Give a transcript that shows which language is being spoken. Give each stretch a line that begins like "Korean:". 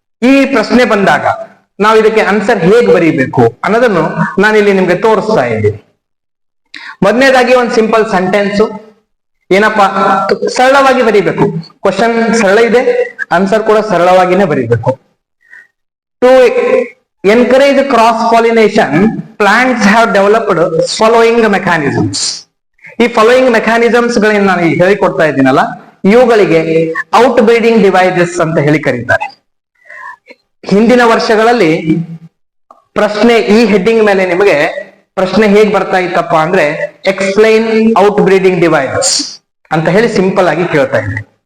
Kannada: ಈ ಪ್ರಶ್ನೆ ಬಂದಾಗ ನಾವು ಇದಕ್ಕೆ ಆನ್ಸರ್ ಹೇಗೆ ಬರೀಬೇಕು ಅನ್ನೋದನ್ನು ನಾನಿಲ್ಲಿ ನಿಮ್ಗೆ ತೋರಿಸ್ತಾ ಇದ್ದೀನಿ. ಮೊದಲನೇದಾಗಿ ಒಂದು ಸಿಂಪಲ್ ಸೆಂಟೆನ್ಸ್, ಏನಪ್ಪಾ, ಸರಳವಾಗಿ ಬರೀಬೇಕು. ಕ್ವಶನ್ ಸರಳ ಇದೆ, ಆನ್ಸರ್ ಕೂಡ ಸರಳವಾಗಿನೇ ಬರೀಬೇಕು.
English: To encourage cross pollination, plants have developed following mechanisms.
Kannada: ಈ ಫಾಲೋಯಿಂಗ್ ಮೆಕ್ಯಾನಿಸಮ್ಸ್ ಗಳನ್ನ ನಾನು ಹೇಳಿಕೊಡ್ತಾ ಇದ್ದೀನಲ್ಲ, ಇವುಗಳಿಗೆ ಔಟ್ ಬ್ರೀಡಿಂಗ್ ಡಿವೈಸಸ್ ಅಂತ ಹೇಳಿ ಕರೀತಾರೆ. ಹಿಂದಿನ ವರ್ಷಗಳಲ್ಲಿ ಪ್ರಶ್ನೆ ಈ ಹೆಡ್ಡಿಂಗ್ ಮೇಲೆ ನಿಮಗೆ ಪ್ರಶ್ನೆ ಹೇಗ್ ಬರ್ತಾ ಇತ್ತಪ್ಪ ಅಂದ್ರೆ,
English: explain out breeding devices
Kannada: ಅಂತ ಹೇಳಿ ಸಿಂಪಲ್ ಆಗಿ ಕೇಳ್ತಾ ಇದೆ.